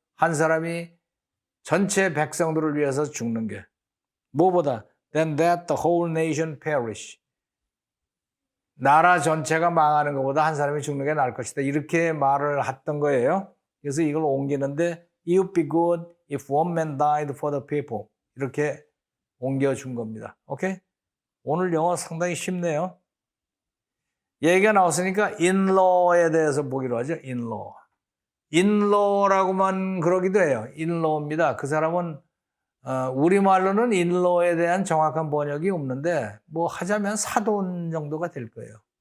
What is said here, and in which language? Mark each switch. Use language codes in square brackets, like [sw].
[ko] 한 사람이 전체 백성들을 위해서 죽는 게. 뭐보다? [en] Than that the whole nation perish. [ko] 나라 전체가 망하는 것보다 한 사람이 죽는 게 나을 것이다. 이렇게 말을 했던 거예요. 그래서 이걸 옮기는데 [en] It would be good if one man died for the people. [ko] 이렇게 옮겨준 겁니다. 오케이? 오늘 영어 상당히 쉽네요. 얘기가 나왔으니까 in-law에 대해서 보기로 하죠. in-law. in-law라고만 그러기도 해요. in-law입니다. 그 사람은 우리말로는 in-law에 대한 정확한 번역이 없는데 뭐 하자면 사돈 정도가 될 거예요.